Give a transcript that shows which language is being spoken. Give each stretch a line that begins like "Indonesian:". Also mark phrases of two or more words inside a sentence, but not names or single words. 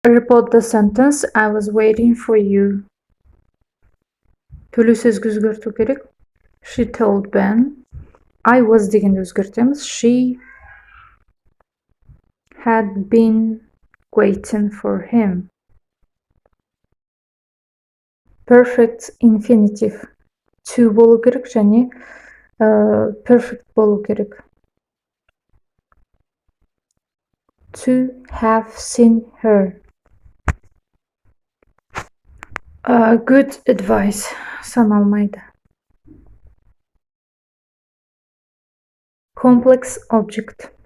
English: Repeat the sentence. I was waiting for you.
Kazakh: Төлі сөзге өзгерту керек.
English: She told Ben. I was
Kazakh: дегенді өзгертеміз.
English: She had been waiting for him. Perfect infinitive.
Kazakh: To болу керек және perfect болу керек.
English: To have seen her. Good advice.
Kazakh: Саналмайды.
English: Complex object.